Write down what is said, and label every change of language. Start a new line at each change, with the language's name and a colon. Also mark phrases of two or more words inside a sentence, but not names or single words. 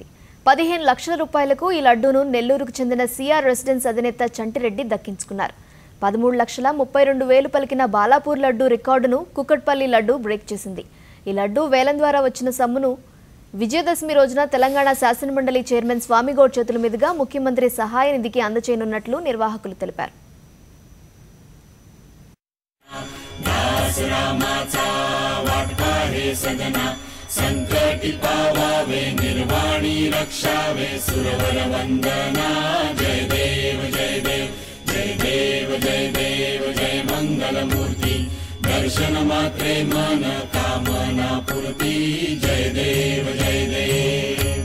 Telugu: 15 లక్షల రూపాయలకు ఈ లడ్డూను నెల్లూరుకు చెందిన సిఆర్ రెసిడెన్స్ అధినేత చంటిరెడ్డి దక్కించుకున్నారు. 13,32,000 పలికిన బాలాపూర్ లడ్డు రికార్డును కుకట్పల్లి లడ్డు బ్రేక్ చేసింది. ఈ లడ్డు వేలం ద్వారా వచ్చిన సొమ్మును విజయదశమి రోజున తెలంగాణ శాసనమండలి చైర్మన్ స్వామిగౌడ్ చేతుల మీదుగా ముఖ్యమంత్రి సహాయ నిధికి అందజేయనున్నట్లు నిర్వాహకులు తెలిపారు.
Marathi: संकटि पावावे निर्वाणी रक्षावे सुरवर वंदना जय देव जय देव जय देव जय देव जय मंगल मूर्ति दर्शन मात्रे मन कामना पूर्ति जय देव जय देव।